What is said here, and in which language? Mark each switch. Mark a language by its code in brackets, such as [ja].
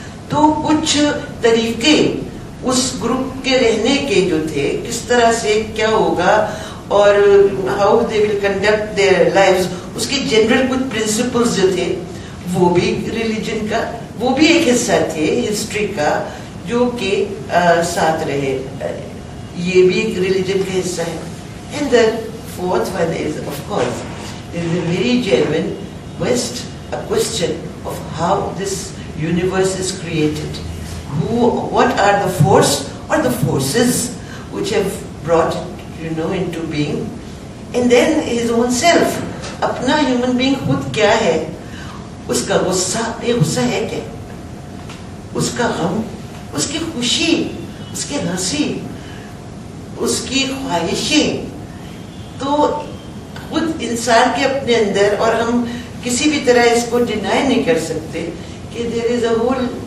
[ur] تو کچھ طریقے اس گروپ کے رہنے کے جو تھے, کس طرح سے کیا ہوگا اور [en] how they will conduct their lives, [ur] اس کے جنرل کچھ پرنسپلز جو تھے وہ بھی ریلیجن کا, وہ بھی ایک حصہ تھے ہسٹری کا جو کہ ساتھ رہے, یہ بھی ایک ریلیجن کا حصہ ہے. [en] And the fourth one is, of course, is a very genuine a question of how this universe is created. What are the force or the forces which have brought it, into being? And then his own self, [ur] اپنا human being خود کیا ہے, اس کا غصہ, یہ غصہ ہے کیا, اس کا غم, اس کی خوشی, اس کی ہنسی, اس کی خواہشیں, تو خود انسان کے اپنے اندر, اور ہم کسی بھی طرح اس کو ڈینائی نہیں کر سکتے کہ [en] there is a whole,